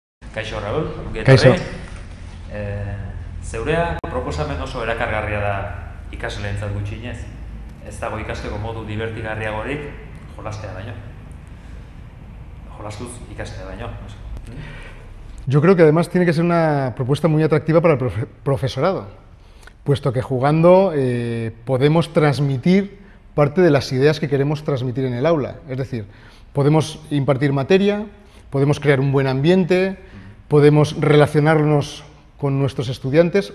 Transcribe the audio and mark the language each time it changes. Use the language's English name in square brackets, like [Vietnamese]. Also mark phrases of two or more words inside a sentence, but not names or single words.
[Basque] Kaixo, Raúl, Kaixo. Zeurea proposamen oso erakargarria da ikasleentzat gutxienez. Ez dago ikasteko modu divertigarriagorik jolastea baino. Jolastuz ikastea baino. [Spanish] Yo creo que además tiene que ser una propuesta muy atractiva para el profesorado, puesto que jugando podemos transmitir parte de las ideas que queremos transmitir en el aula. Es decir, podemos impartir materia, podemos crear un buen ambiente, podemos relacionarnos con nuestros estudiantes.